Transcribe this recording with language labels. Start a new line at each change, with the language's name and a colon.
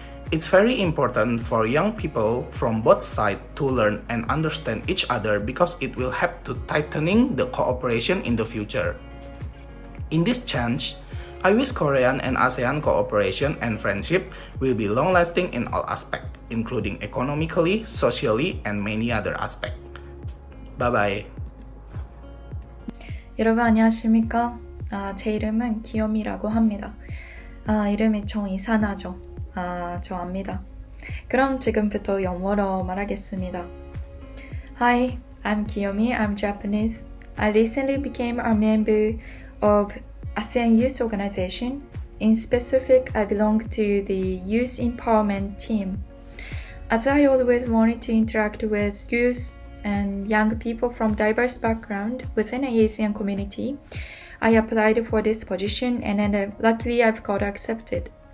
English: It's very important for young people from both sides to learn and understand each other because it will help to tightening the cooperation in the future. In this change, I wish Korean and ASEAN cooperation and friendship will be long-lasting in all aspects, including economically, socially, and many other aspects. Bye-bye.
Korean: 여러분 안녕하십니까? 제 이름은 기요미라고 합니다. 이름이 좀 이상하죠? 저 압니다. 그럼 지금부터 영어로 말하겠습니다.
English: Hi, I'm Kiyomi. I'm Japanese. I recently became a member of ASEAN Youth Organization. In specific, I belong to the Youth Empowerment team. As I always wanted to interact with youth and young people from diverse backgrounds within the ASEAN community, I applied for this position and luckily I've got accepted.